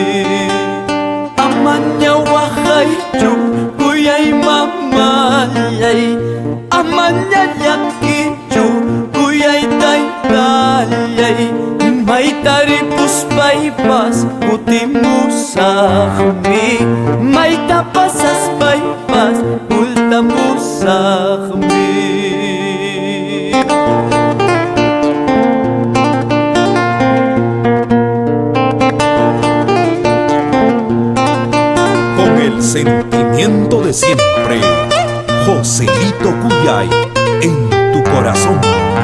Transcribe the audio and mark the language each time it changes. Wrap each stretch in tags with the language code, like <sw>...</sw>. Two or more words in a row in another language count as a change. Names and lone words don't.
<qu>Amanya waqaychu kuyay mamayay, amanya yakichu kuyay taytayay, maytari puspaypas kutimusaqmi, mayta pasas paypas ultamusaqmi.</qu> <es>Con el sentimiento de siempre, Joselito Cuyay, en tu corazón.</es>